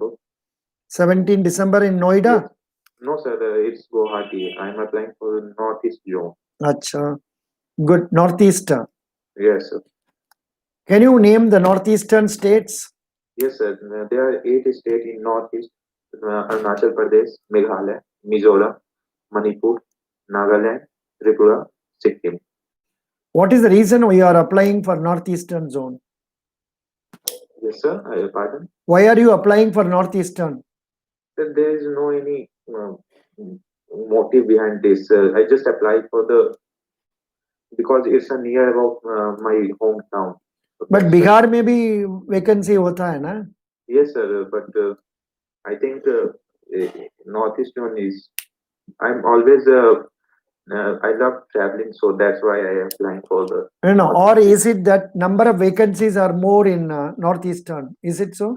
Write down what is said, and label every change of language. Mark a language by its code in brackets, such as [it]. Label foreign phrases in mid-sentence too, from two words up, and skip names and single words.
[en] 17 December in Noida? Yes. No, sir. It's Guwahati. I'm applying for the Northeast zone. Acha. Good. Northeast. Yes, sir. Can you name the northeastern states? Yes, sir. There are 8 states in Northeast: Arunachal Pradesh, Meghalaya, Mizoram, Manipur, Nagaland, Tripura, Sikkim. What is the reason you are applying for northeastern zone? Yes, sir. Pardon. Why are you applying for northeastern? Sir, there is no any motive behind this. I just applied for the because it's a near about my hometown. So But that's why. [hi] Bihar में भी vacancy होता है ना? [en] Yes, sir. But I think Northeast one is. I'm always. I love traveling, so that's why I am applying for the. No, or Northeast. is it that number of vacancies are more in northeastern? Is it so?